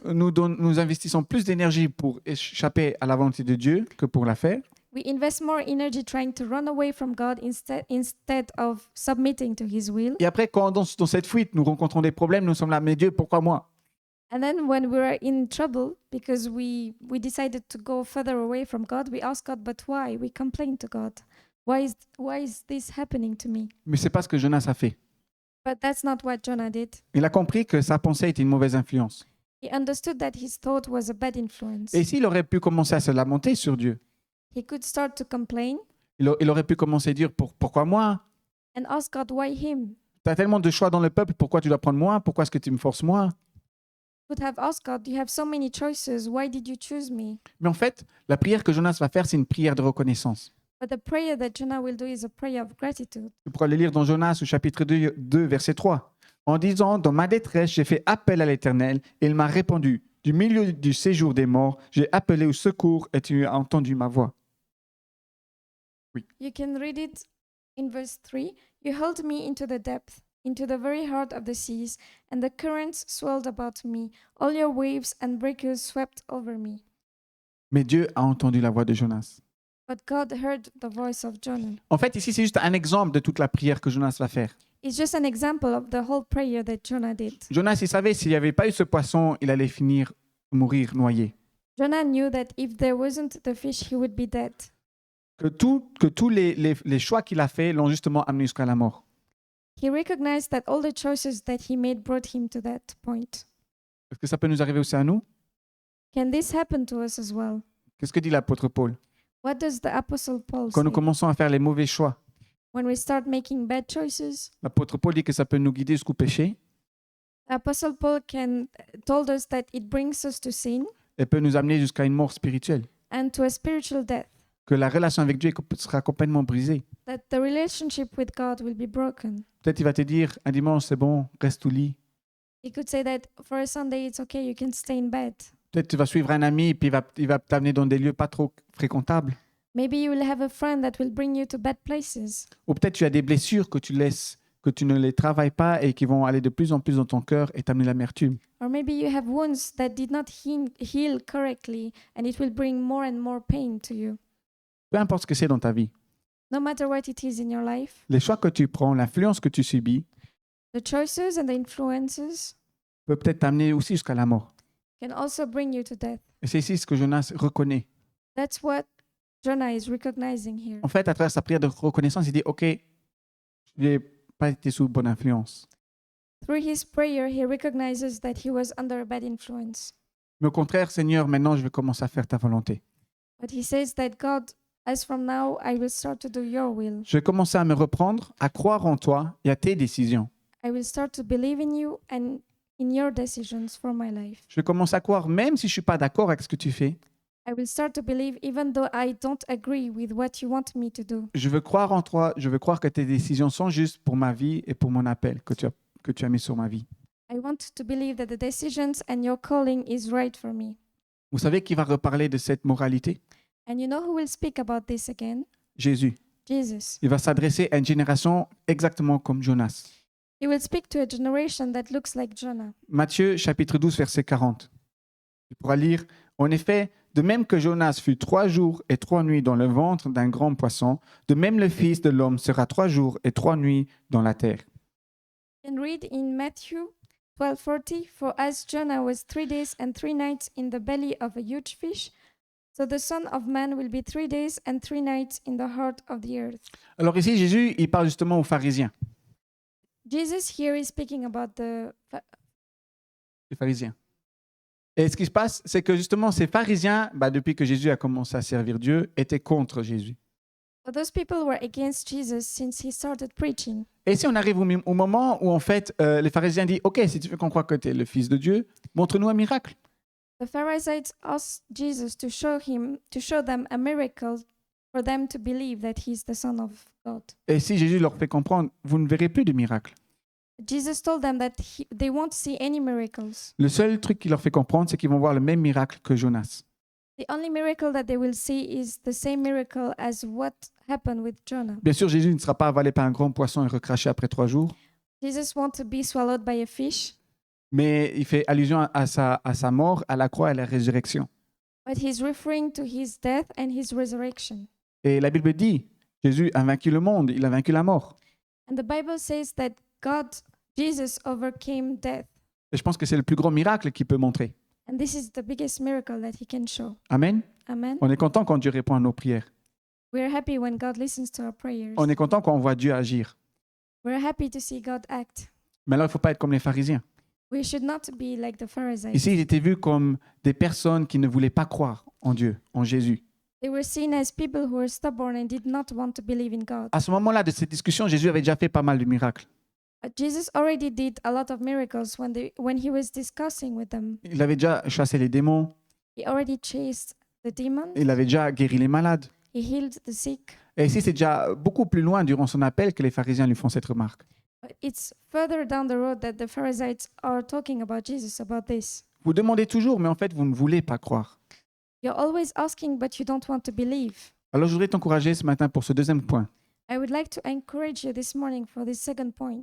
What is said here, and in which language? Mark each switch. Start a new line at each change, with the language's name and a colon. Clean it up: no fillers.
French: Nous investissons plus d'énergie pour échapper à la volonté de Dieu que pour la faire.
English: We invest more energy trying to run away from God instead of submitting to His will.
French: Et après, quand dans cette fuite, nous rencontrons des problèmes, nous sommes là, mais Dieu, pourquoi moi?
English: And then when we're in trouble because we decided to go further away from God, we ask God, "But why?" We complain to God. Why is this happening to me?
French: Mais c'est pas ce que Jonas a fait.
English: But that's not what Jonah did.
French: Il a compris que sa pensée était une mauvaise influence.
English: He understood that his thought was a bad influence.
French: Et s'il aurait pu commencer à se lamenter sur Dieu,
English: He could start to complain
French: il aurait pu commencer à dire pourquoi moi?
English: and ask God, "Why him?"
French: Tu as tellement de choix dans le peuple, pourquoi tu dois prendre moi? Pourquoi est-ce que tu me forces moi?
English: Could have asked God, "You have so many choices. Why did you choose me?"
French: Mais en fait, la prière que Jonas va faire, c'est une prière de reconnaissance.
English: But the prayer that Jonah will do is a prayer of gratitude.
French: Tu pourras le lire dans Jonas au chapitre 2, verset 3. En disant, dans ma détresse, j'ai fait appel à l'Éternel et il m'a répondu. Du milieu du séjour des morts, j'ai appelé au secours et tu as entendu ma voix.
English: You can read it in verse 3. You hurled me into the depth, into the very heart of the seas, and the currents swelled about me. All your waves and breakers swept over me.
French: Mais Dieu a entendu la voix de Jonas.
English: But God heard the voice of Jonah.
French: En fait, ici, c'est juste un exemple de toute la prière que Jonas va faire.
English: It's just an example of the whole prayer that Jonah did.
French: Jonas, il savait s'il n'y avait pas eu ce poisson, il allait finir mourir noyé.
English: Jonah knew that if there wasn't the fish, he would be dead.
French: Que tous les choix qu'il a faits l'ont justement amené jusqu'à la mort.
English: He recognized that all the choices that he made brought him to that point.
French: Est-ce que ça peut nous arriver aussi à nous?
English: Can this happen to us as well?
French: Qu'est-ce que dit l'apôtre Paul?
English: What does the Apostle Paul
French: Quand nous
English: say?
French: commençons à faire les mauvais choix,
English: When we start making bad choices,
French: l'apôtre Paul dit que ça peut nous guider jusqu'au péché
English: Apostle Paul told us that it brings us to sin
French: et peut nous amener jusqu'à une mort spirituelle.
English: and to a spiritual death.
French: Que la relation avec Dieu sera complètement brisée.
English: That the relationship with God will be broken.
French: Peut-être il va te dire, un dimanche, c'est bon, reste au lit.
English: He could say that for a Sunday it's okay, you can stay in bed.
French: Peut-être tu vas suivre un ami et puis il va t'amener dans des lieux pas trop fréquentables.
English: Maybe you will have a friend that will bring you to bad places.
French: Ou peut-être tu as des blessures que tu laisses, que tu ne les travailles pas et qui vont aller de plus en plus dans ton cœur et t'amener l'amertume.
English: Or maybe you have wounds that did not heal correctly and it will bring more and more pain to you.
French: Peu importe ce que c'est dans ta vie,
English: No matter what it is in your life,
French: les choix que tu prends, l'influence que tu subis,
English: the choices and the influences
French: peut peut-être t'amener aussi jusqu'à la mort.
English: can also bring you to death.
French: Et c'est ici ce que Jonas reconnaît.
English: That's what Jonah is recognizing here.
French: En fait, à travers sa prière de reconnaissance, il dit, OK, je n'ai pas été sous bonne influence.
English: Through his prayer, he recognizes that he was under a bad influence.
French: Mais au contraire, Seigneur, maintenant, je vais commencer à faire ta volonté.
English: But he says that God, as from now, I will start to do your will.
French: Je vais commencer à me reprendre, à croire en toi et à tes décisions.
English: I will start to believe in you and in your decisions for my life.
French: Je vais commencer à croire, même si je ne suis pas d'accord avec ce que tu fais.
English: I will start to believe even though I don't agree with what you want me to do.
French: Je veux croire en toi, je veux croire que tes décisions sont justes pour ma vie et pour mon appel que tu as mis sur ma vie.
English: I want to believe that the decisions and your calling is right for me.
French: Vous savez qui va reparler de cette moralité?
English: And you know who will speak about this again?
French: Jésus.
English: Jesus.
French: Il va s'adresser à une génération exactement comme Jonas.
English: He will speak to a generation that looks like Jonah.
French: Matthieu chapitre 12, verset 40. Tu pourras lire, en effet, de même que Jonas fut 3 jours et 3 nuits dans le ventre d'un grand poisson, de même le Fils de l'homme sera 3 jours et 3 nuits dans la terre.
English: And read in Matthew 12:40, for as Jonah was 3 days and 3 nights in the belly of a huge fish, so the Son of Man will be 3 days and 3 nights in the heart of the earth.
French: Alors ici, Jésus, il parle justement aux pharisiens.
English: Jesus here is speaking about
French: Les pharisiens. Et ce qui se passe, c'est que justement, ces pharisiens, depuis que Jésus a commencé à servir Dieu, étaient contre Jésus.
English: so those people were against Jesus since he started preaching.
French: Et si on arrive au moment où, en fait, les pharisiens disent, OK, si tu veux qu'on croie que tu es le Fils de Dieu, montre-nous un miracle.
English: The Pharisees asked Jesus to show them a miracle for them to believe that he's the Son of God.
French: Et si Jésus leur fait comprendre, vous ne verrez plus de miracle.
English: Jesus told them that they won't see any miracles.
French: Le seul truc qu'il leur fait comprendre, c'est qu'ils vont voir le même miracle que Jonas.
English: The only miracle that they will see is the same miracle as what happened with Jonah.
French: Bien sûr, Jésus ne sera pas avalé par un grand poisson et recraché après 3 jours,
English: Jesus won't be swallowed by a fish,
French: mais il fait allusion à sa mort, à la croix et à la résurrection.
English: but he's referring to his death and his resurrection.
French: Et la Bible dit, Jésus a vaincu le monde, il a vaincu la mort.
English: And the Bible says that Jesus overcame death.
French: Et je pense que c'est le plus grand miracle qu'il peut montrer.
English: And this is the biggest miracle that he can show.
French: Amen.
English: Amen.
French: On est content quand Dieu répond à nos prières.
English: We're happy when God listens to our prayers.
French: On est content quand on voit Dieu agir.
English: We're happy to see God act.
French: Mais alors, il ne faut pas être comme les pharisiens.
English: We should not be like the Pharisees.
French: Ici, ils étaient vus comme des personnes qui ne voulaient pas croire en Dieu, en Jésus.
English: They were seen as people who were stubborn and did not want to believe in God.
French: À ce moment-là de cette discussion, Jésus avait déjà fait pas mal de miracles.
English: But Jesus already did a lot of miracles when he was discussing with them.
French: Il avait déjà chassé les démons,
English: He already chased the demons.
French: il avait déjà guéri les malades.
English: He healed the sick.
French: Et ici, c'est déjà beaucoup plus loin durant son appel que les pharisiens lui font cette remarque.
English: But it's further down the road that the Pharisees are talking about Jesus about this.
French: Vous demandez toujours, mais en fait, vous ne voulez pas croire.
English: You're always asking, but you don't want to believe.
French: Alors, je voudrais t'encourager ce matin pour ce deuxième point,
English: I would like to encourage you this morning for this second point,